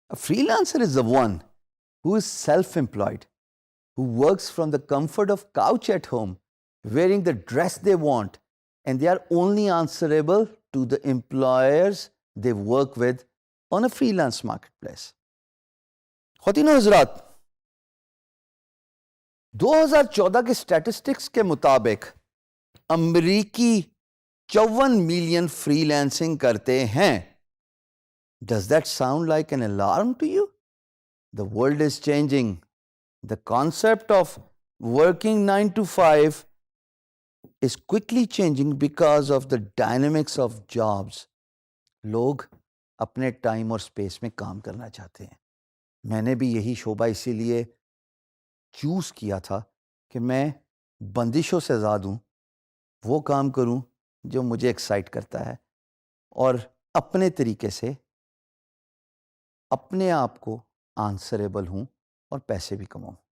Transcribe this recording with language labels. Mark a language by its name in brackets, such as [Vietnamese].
[English] freelancer is the one who is self-employed, who works from the comfort of couch at home, wearing the dress they want, and they are only answerable to the employers they work with on a freelance marketplace. [Urdu] خواتین و حضرات، 2014 کے statistics کے مطابق امریکی 54 million free lancing کرتے ہیں. [English] Does that sound like an alarm to you? The world is changing. The concept of working 9 to 5 is quickly changing because of the dynamics of jobs. [Urdu] لوگ اپنے ٹائم اور space میں کام کرنا چاہتے ہیں. میں نے بھی یہی شعبہ اسی لیے چوز کیا تھا کہ میں بندشوں سے آزاد ہوں، وہ کام کروں جو مجھے ایکسائٹ کرتا ہے، اور اپنے طریقے سے اپنے آپ کو آنسریبل ہوں اور پیسے بھی کماؤں.